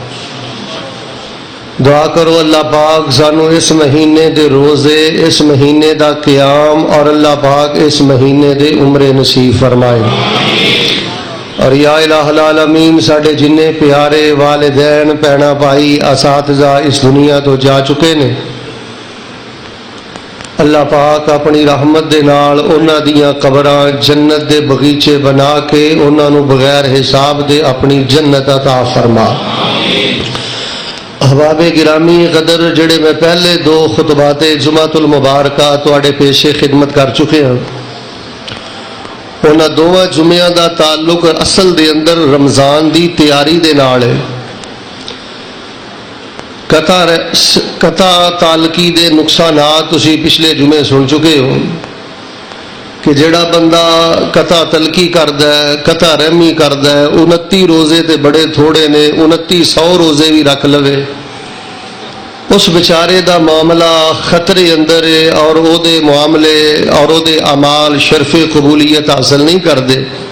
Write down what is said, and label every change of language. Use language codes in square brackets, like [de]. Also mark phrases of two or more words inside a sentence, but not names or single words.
[pa] دعا کرو اللہ پاک سانو اس مہینے دے روزے، اس مہینے دا قیام اور اللہ پاک اس مہینے دے عمرے نصیب فرمائے۔ اور [ar] یا الہ العالمین [pa] ساڈے جننے پیارے والدین، بہنا بھائی، اساتذہ اس دنیا تو جا چکے نے، اللہ پاک اپنی رحمت دے نال انہاں دیاں قبراں جنت دے بغیچے بنا کے انہاں نو بغیر حساب دے اپنی جنت عطا فرما۔ احباب گرامی قدر، جڑے میں پہلے 2 خطبات جمعۃ المبارکہ تواڈے پیش خدمت کر چکے ہاں، انہاں دوواں جمعیاں دا تعلق اصل دے اندر رمضان دی تیاری دے نال ہے۔ قطع تعلقی دے نقصانات تسی پچھلے جمعے سن چکے ہو کہ جڑا بندہ قطع تلقی کردا ہے، قطع رحمی کردا ہے، 29 روزے تے بڑے تھوڑے نے، 2900 روزے بھی رکھ لوے، اس بیچارے دا معاملہ خطرے اندر ہے اور او دے معاملے اور او دے اعمال شرف قبولیت حاصل نہیں کردے۔